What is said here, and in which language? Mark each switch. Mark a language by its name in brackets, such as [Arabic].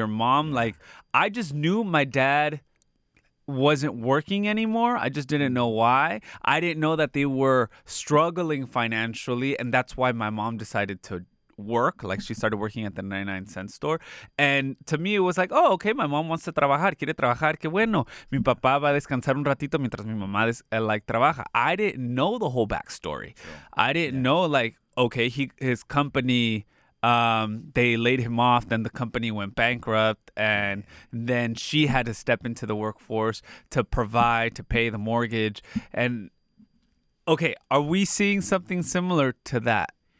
[English] Your mom, I just knew my dad wasn't working anymore. I just didn't know why. I didn't know that they were struggling financially, and that's why my mom decided to work. Like, she started working at the 99-cent store. And to me, it was like, oh, okay, my mom wants to [Spanish] trabajar, quiere trabajar, qué bueno. Mi papá va a descansar un ratito mientras mi mamá trabaja. [English] I didn't know the whole backstory. I didn't know, okay, his company, they laid him off, then the company went bankrupt, and then she had to step into the workforce to provide, to pay the mortgage. And, okay, are we seeing something similar to that?